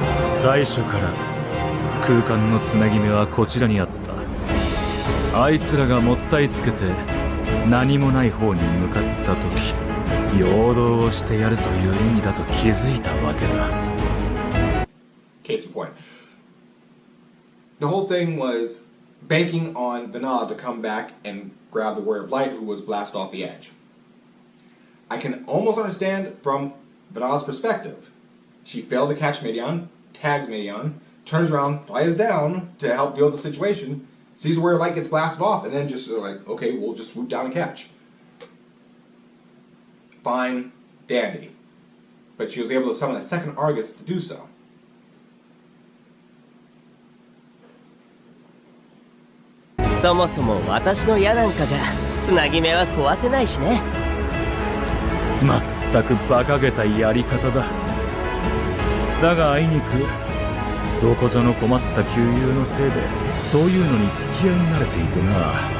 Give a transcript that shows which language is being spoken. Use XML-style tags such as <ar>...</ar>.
<ja>最初から空間のつなぎ目はこちらにあった。あいつらがもったいつけて何もない方に向かった時、陽動をしてやるという意味だと気づいたわけだ。</ja> <en>Case in point. The whole thing was banking on Vanilla to come back and grab the Warrior of Light, who was blasted off the edge. I can almost understand from Vanilla's perspective. She failed to catch Midian, tags Midian, turns around, flies down to help deal with the situation, sees where Light gets blasted off, and then just like, okay, we'll just swoop down and catch. Fine, dandy. But she was able to summon a second Argus to do so.</en> <ja>そもそも私の矢なんかじゃつなぎ目は壊せないしね。まったく馬鹿げたやり方だ。だがあいにくどこぞの困った旧友のせいでそういうのに付き合いになれていてな。</ja>